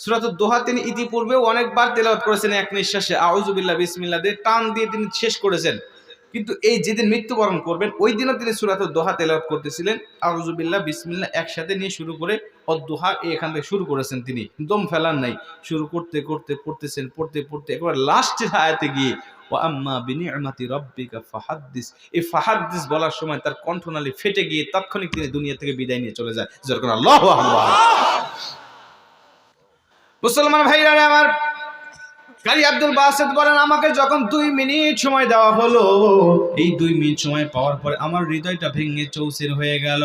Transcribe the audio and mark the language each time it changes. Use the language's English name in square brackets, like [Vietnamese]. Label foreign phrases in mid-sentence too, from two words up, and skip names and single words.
[Bangla] সূরাতুদ দোহা তিনি ইতিপূর্বেও অনেকবার তেলাওয়াত করেছেন এক নিঃশ্বাসে, [Arabic] أعوذ بالله بسم الله [Bangla] দিয়ে টান দিয়ে তিনি শেষ করেছেন। কিন্তু এই যেদিন মৃত্যুবরণ করবেন ওই দিনও তিনি সূরাতুদ দোহা তেলাওয়াত করতেছিলেন, [Arabic] أعوذ بالله بسم الله [Bangla] একসাথে নিয়ে শুরু করে অদ-দোহা এখান থেকে শুরু করেছেন তিনি, দম ফেলার নাই। শুরু করতে করতে পড়তেছেন, পড়তে পড়তে একবার লাস্টের আয়াতে গিয়ে [Arabic] وأما بنعمة ربك فحدث, [Bangla] এই ফাহাদ্দিস বলার সময় তার কণ্ঠনালী ফেটে গিয়ে তাৎক্ষণিক তিনি দুনিয়া থেকে বিদায় নিয়ে চলে যায়। যেরকম [Arabic] الله أكبر. [Bangla] মুসলমান ভাইরা আমার, কারি আব্দুল বাসেত বলেন, আমাকে যখন 2 মিনিট সময় দেওয়া হলো, এই 2 মিনিট সময় পাওয়ার পরে আমার হৃদয়টা ভেঙে চৌচির হয়ে গেল।